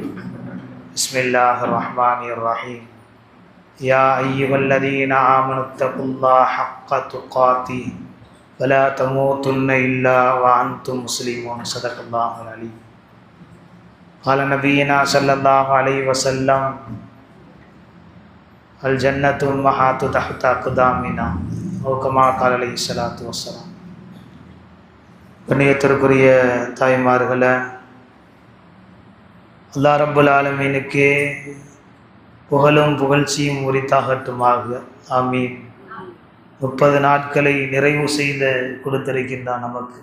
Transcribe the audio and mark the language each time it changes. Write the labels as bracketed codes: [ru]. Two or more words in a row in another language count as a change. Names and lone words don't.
[ar] بسم الله الرحمن الرحيم يا أيها الذين آمنوا اتقوا الله حق تقاته ولا تموتن إلا وأنتم مسلمون صدق الله العليم قال نبينا صلى الله عليه وسلم الجنة أمهات تحت أقدامنا أو كما قال عليه الصلاة والسلام. [ta] கண்ணியத்திற்குரிய தாய்மார்களே, [ar] الله رب العالمين [ta] புகழும் புகழ்ச்சியும் உரித்தாகட்டுமாக. ஆமீன். 30 நாட்களை நிறைவு செய்து கொடுத்திருக்கின்றான் நமக்கு.